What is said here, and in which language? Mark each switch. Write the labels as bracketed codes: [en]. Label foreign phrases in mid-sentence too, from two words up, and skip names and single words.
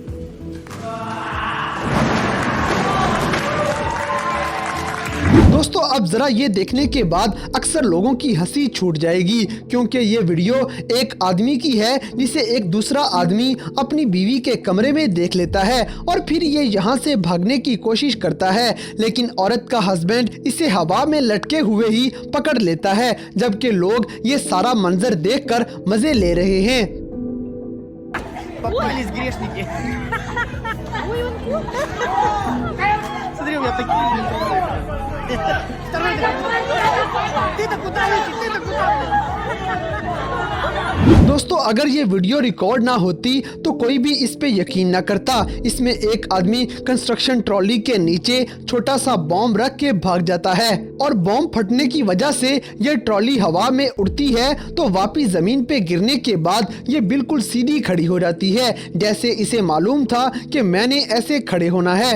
[ur] دوستوں اب ذرا یہ دیکھنے کے بعد اکثر لوگوں کی ہنسی چھوٹ جائے گی کیونکہ یہ ویڈیو ایک آدمی کی ہے جسے ایک دوسرا آدمی اپنی بیوی کے کمرے میں دیکھ لیتا ہے اور پھر یہ یہاں سے بھاگنے کی کوشش کرتا ہے، لیکن عورت کا ہسبینڈ اسے ہوا میں لٹکے ہوئے ہی پکڑ لیتا ہے، جبکہ لوگ یہ سارا منظر دیکھ کر مزے لے رہے ہیں. [ru] Попались грешники. Смотри, у меня такие. Второй. Ты-то куда летишь? Ты-то куда? [ur] دوستوں اگر یہ ویڈیو ریکارڈ نہ ہوتی تو کوئی بھی اس پہ یقین نہ کرتا. اس میں ایک آدمی [en] construction trolley [ur] کے نیچے چھوٹا سا بم رکھ کے بھاگ جاتا ہے اور بم پھٹنے کی وجہ سے یہ ٹرالی ہوا میں اڑتی ہے تو واپس زمین پہ گرنے کے بعد یہ بالکل سیدھی کھڑی ہو جاتی ہے، جیسے اسے معلوم تھا کہ میں نے ایسے کھڑے ہونا ہے.